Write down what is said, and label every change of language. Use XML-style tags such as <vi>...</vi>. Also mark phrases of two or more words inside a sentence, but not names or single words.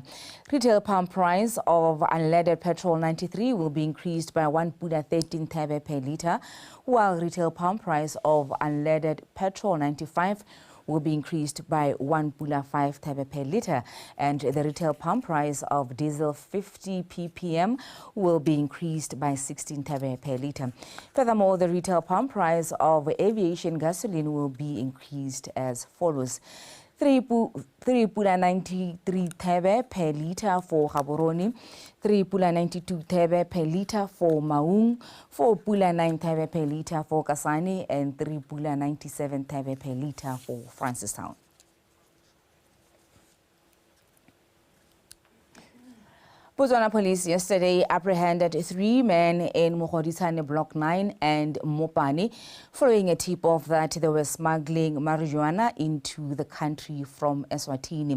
<en>Retail pump price of unleaded petrol 93 will be increased by 1.13 thebe per litre, while retail pump price of unleaded petrol 95 will be increased by 1 pula 5 thebe per litre, and the retail pump price of diesel 50 ppm will be increased by 16 thebe per litre. Furthermore, the retail pump price of aviation gasoline will be increased as follows. 3 pula 93 thebe per litre for Gaborone, 3 pula 92 thebe per litre for Maung, 4 pula 9 thebe per litre for Kasane, and 3 pula 97 thebe per litre for Francistown. Botswana police yesterday apprehended 3 men in Mogodisane Block 9 and Mopane following a tip-off that they were smuggling marijuana into the country from Eswatini.</en>